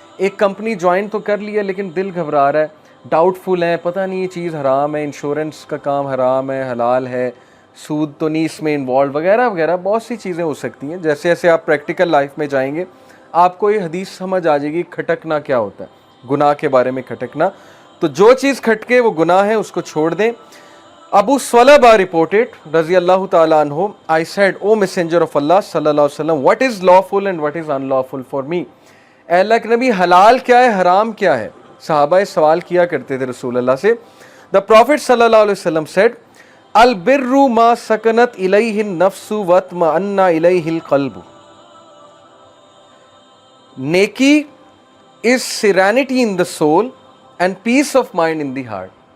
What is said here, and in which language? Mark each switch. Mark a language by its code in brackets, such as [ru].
[ur] ایک company join تو کر لی ہے لیکن دل گھبرا رہا ہے، ڈاؤٹ فل ہے، پتہ نہیں یہ چیز حرام ہے، انشورنس کا کام حرام ہے، حلال ہے، سود تو نہیں اس میں انوالو، وغیرہ وغیرہ. بہت سی چیزیں ہو سکتی ہیں. جیسے جیسے آپ پریکٹیکل لائف میں جائیں گے آپ کو یہ حدیث سمجھ آ جائے گی کھٹکنا کیا ہوتا ہے، گناہ کے بارے میں کھٹکنا. تو جو چیز کھٹکے وہ گناہ ہے، اس کو چھوڑ دیں. [en] Abu Swalaba reported, radiyallahu ta'ala anhu, I said, O Messenger of Allah sallallahu alaihi wasallam, what is lawful and what is unlawful for me? [ur] اے اللہ کے نبی حلال کیا ہے، حرام کیا ہے؟ صحابہ سوال کیا کرتے تھے رسول اللہ سے. [en] The Prophet sallallahu alaihi wasallam said, [ar] البر ما سکنت الیہ النفس واطمأن الیہ القلب. [en] نیکی is serenity in the soul and peace of mind in the heart.